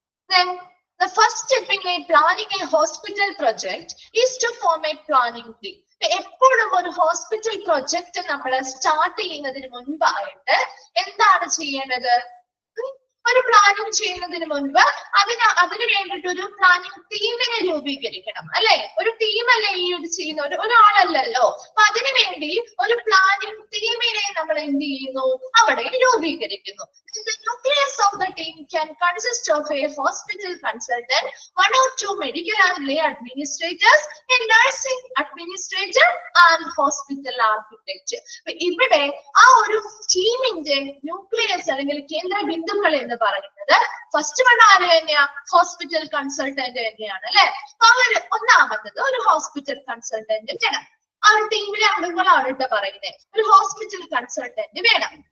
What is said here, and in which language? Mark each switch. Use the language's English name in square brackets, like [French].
[English] Then the first step in planning a hospital project is to form a planning team. [Malayalam] എപ്പോഴും ഒരു hospital project നമ്മൾ start ചെയ്യുന്നതിന് മുൻപായിട്ട് എന്താണ് ചെയ്യേണ്ടത്? ഒരു പ്ലാനിങ് ചെയ്യുന്നതിന് മുൻപ് അതിന് വേണ്ടിയിട്ട് ഒരു പ്ലാനിങ് ടീമിനെ രൂപീകരിക്കണം അല്ലെ. ഒരു ടീമല്ലേ ഈ ഒരു ചെയ്യുന്ന, ഒരാളല്ലല്ലോ. അപ്പൊ അതിനു വേണ്ടി ഒരു പ്ലാനിങ് ടീമിനെ നമ്മൾ എന്ത് ചെയ്യുന്നു, അവിടെ രൂപീകരിക്കുന്നു. [English] The nucleus of the team can consist of a hospital consultant, 1 or 2 medical and lay administrators, a nursing administrator and hospital architect. [Malayalam] ഇവിടെ ആ ഒരു ടീമിന്റെ ന്യൂക്ലിയസ് അല്ലെങ്കിൽ കേന്ദ്ര ബിന്ദുക്കൾ എന്ന് പറയുന്നത് ഫസ്റ്റ് വൺ ആര് തന്നെയാ? ഹോസ്പിറ്റൽ കൺസൾട്ടന്റ് തന്നെയാണ് അല്ലെ. അവര് ഒന്നാമത്തത് ഒരു ഹോസ്പിറ്റൽ കൺസൾട്ടന്റ് വേണം. ആ ഒരു ടീമിലെ അംഗങ്ങളാണ് കേട്ടോ പറയുന്നത്. ഒരു ഹോസ്പിറ്റൽ കൺസൾട്ടന്റ് വേണം.